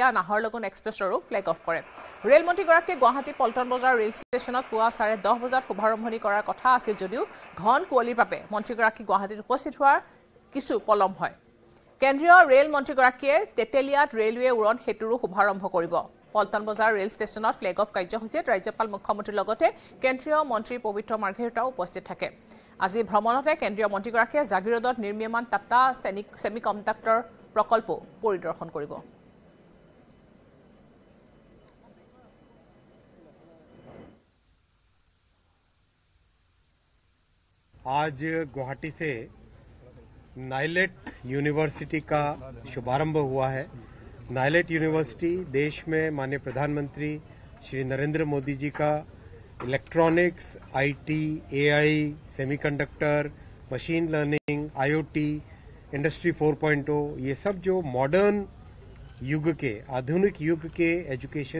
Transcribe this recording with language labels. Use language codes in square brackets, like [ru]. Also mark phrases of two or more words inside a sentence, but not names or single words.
[as] নাহৰলগুন এক্সপ্ৰেছৰো [en] flag off [as] কৰে ৰেল মন্ত্ৰীগৰাকীয়ে গুৱাহাটী পল্টন বজাৰ ৰেল ষ্টেচনত পুৱা 10:30 বজাত শুভাৰম্ভণি কৰাৰ কথা আছিল যদিও ঘন কুঁৱলীৰ বাবে মন্ত্ৰীগৰাকী গুৱাহাটীত উপস্থিত হোৱাৰ কিছু পলম হয় কেন্দ্ৰীয় ৰেল মন্ত্ৰীগৰাকীয়ে তেতেলিয়াত ৰেলৱে উৰণ হেতুৰো শুভাৰম্ভ কৰিব পল্টন বজাৰ ৰেল ষ্টেচনত [en] flag off [as] কাৰ্যসূচীত ৰাজ্যপাল মুখ্যমন্ত্ৰীৰ লগতে কেন্দ্ৰীয় মন্ত্ৰী পবিত্ৰ মাৰ্ঘেৰিটাও উপস্থিত থাকে আজি ভ্ৰমণতে কেন্দ্ৰীয় মন্ত্ৰীগৰাকীয়ে জাগিৰোডত নিৰ্মীয়মান টাটা সেমিকণ্ডাক্টৰ প্ৰকল্প পৰিদৰ্শন কৰিব [hi] आज गुवाहाटी से नाइलेट यूनिवर्सिटी का शुभारंभ हुआ है नाइलेट यूनिवर्सिटी देश में माननीय प्रधानमंत्री श्री नरेंद्र मोदी जी का [en] electronics IT AI semiconductor machine learning IoT industry 4.0 [hi] ये सब जो मॉडर्न युग के आधुनिक युग के एजुकेशन